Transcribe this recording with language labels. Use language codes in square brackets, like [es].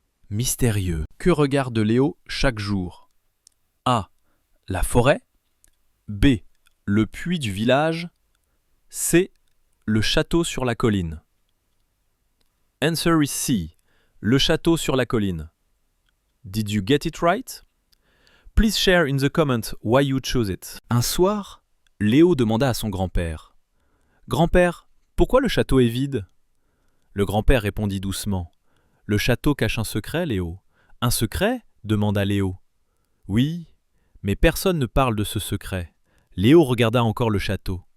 [fr] mystérieux. Que regarde Léo chaque jour? A. La forêt. B. Le puits du village. C. Le château sur la colline. [en] Answer is C. [fr] Le château sur la colline. [en] Did you get it right? Please share in the comment why you chose it. [fr] Un soir, Léo demanda à son grand-père. « Grand-père, pourquoi le château est vide ?» Le grand-père répondit doucement. « Le château cache un secret, Léo. »« Un secret ?» demanda Léo. « Oui, mais personne ne parle de ce secret. » Léo regarda encore le château.